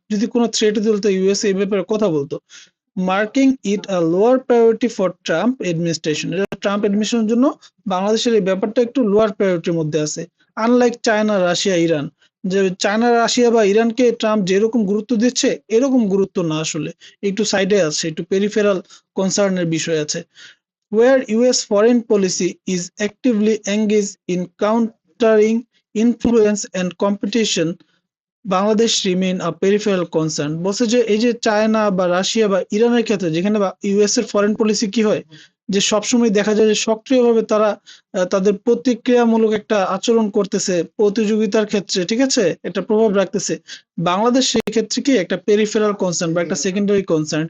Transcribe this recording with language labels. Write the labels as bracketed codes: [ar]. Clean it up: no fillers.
[bn] যদি কোনো থ্রেট দিত তো ইউএস এই ব্যাপারে কথা বলতো। [en] marking it a lower priority for Trump administration, [bn] Trump এডমিনিস্ট্রেশনের জন্য বাংলাদেশের এই ব্যাপারটা একটু লোয়ার প্রায়োরিটির মধ্যে আছে। আনলাইক চায়না, রাশিয়া, ইরান, যে চায়না, রাশিয়া বা ইরানকে ট্রাম্প যেরকম গুরুত্ব দিচ্ছে এরকম গুরুত্ব না, আসলে একটু সাইডে আছে, একটু পেরিফেরাল কনসার্নের বিষয় আছে। [en] Where US foreign policy is actively engaged in countering influence and competition, Bangladesh remain a peripheral concern. [bn] বলছে যে এই যে চায়না বা রাশিয়া বা ইরানের ক্ষেত্রে যেখানে ইউএস এর ফরেন পলিসি কি হয়, যে সবসময় দেখা যায় যে সক্রিয়ভাবে তারা তাদের প্রতিক্রিয়ামূলক একটা আচরণ করতেছে প্রতিযোগিতার ক্ষেত্রে, ঠিক আছে, একটা প্রভাব রাখতেছে। বাংলাদেশ সেই ক্ষেত্রে কি একটা পেরিফেরাল কনসার্ন বা একটা সেকেন্ডারি কনসার্ন।